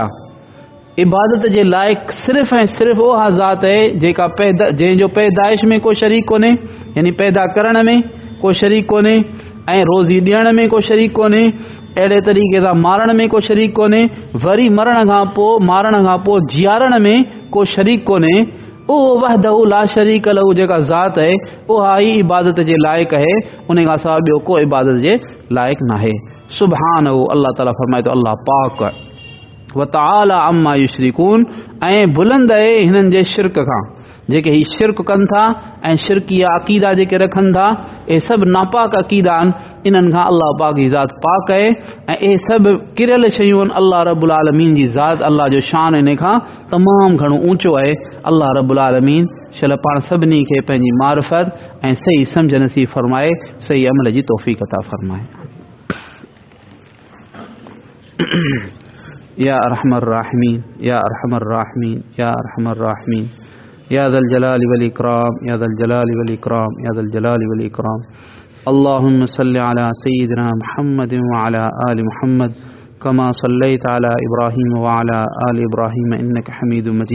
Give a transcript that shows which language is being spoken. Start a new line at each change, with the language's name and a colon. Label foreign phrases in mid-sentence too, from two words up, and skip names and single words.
Sindhi: इबादत जे लाइक़ु सिर्फ़ु ऐं सिर्फ़ु उहा ज़ात आहे जेका जंहिंजो पैदाइश में को शरीक कोन्हे, यानी पैदा करण में को शरीक कोन्हे ऐं रोज़ी ॾियण में को शरीक कोन्हे, अहिड़े तरीक़े सां मारण में को शरीक कोन्हे, वरी मारण खां पोइ जीआरण में को शरीक कोन्हे। उहो
Arabic: وحده لا شريك له
Sindhi: जेका ज़ात आहे उहा ई इबादत जे लाइक़ु आहे, उन खां सवाइ ॿियो को इबादत जे लाइक़ु नाहे। सुभानहू, अल्लाह ताला फरमाए थो अल्लाह पाक व
Arabic: تعالى عما يشركون,
Sindhi: ऐं बुलंद आहे हिननि जे शिरक खां। जेके ही शिरक कनि था ऐं शिरकिया अक़ीदा जेके रखनि था, इहे सभु नापाक अक़ीदा आहिनि, इन्हनि खां अल्लाह पाक जी ज़ात पाक आहे ऐं इहे सभु किरियल शयूं आहिनि। अल्लाह रब्बुल आलमीन जी ज़ात, अल्लाह जो शान इन खां तमामु घणो ऊंचो आहे। अल्लाह रब्बुल आलमीन शल पाण सभिनी खे पंहिंजी मारिफत ऐं सही सम्झ नसीब फरमाए, सही अमल जी तौफ़ीक़ अता फरमाए।
Arabic: يا أرحم الراحمين، يا أرحم الراحمين، يا أرحم الراحمين، يا ذا الجلال والإكرام، يا ذا الجلال والإكرام، يا ذا الجلال والإكرام. اللهم صل على سيدنا محمد وعلى آل محمد كما صليت على إبراهيم وعلى آل إبراهيم إنك حميد مجيد.